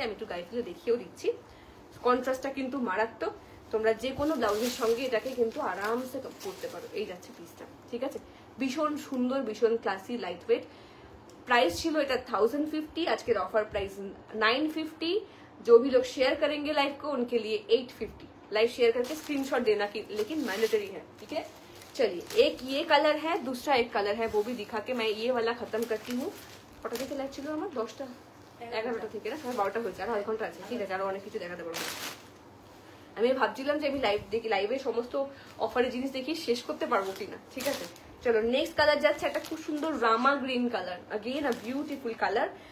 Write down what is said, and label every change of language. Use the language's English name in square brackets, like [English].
[Bangla] আমি একটু গায়ে দেখিয়েও দিচ্ছি, কন্ট্রাস্টটা কিন্তু মারাত্মক। তোমরা যে কোনো ব্লাউজের সঙ্গে এটাকে কিন্তু আরামসে পরতে পারো। এই যাচ্ছে পিসটা, ঠিক আছে, ভীষণ সুন্দর, ভীষণ ক্লাসি, লাইট ওয়েট। प्राइस छिलो এটা 1050, আজকের অফার প্রাইস 950। [Hindi] जो भी लोग शेयर करेंगे लाइव को उनके लिए 850। लाइव शेयर करके स्क्रीनशॉट देना की लेकिन मैंडेटरी है, ठीक है। चलिए एक ये कलर है, दूसरा एक कलर है, वो भी दिखा के मैं ये वाला खत्म करती हूँ। [Bangla] কটা থেকে লাইভ ছিল আমার? 10টা 11টা থেকে না, 12টা হয়েছে, আর আধ ঘন্টা আছে, ঠিক আছে, আরো অনেক কিছু দেখাতে পারবো। আমি ভাবছিলাম যে আমি লাইভে সমস্ত অফারের জিনিস দেখি শেষ করতে পারবো কিনা, ঠিক আছে। চলো নেক্সট কালার যাচ্ছে একটা খুব সুন্দর রামা green colour, [English] Again a beautiful colour.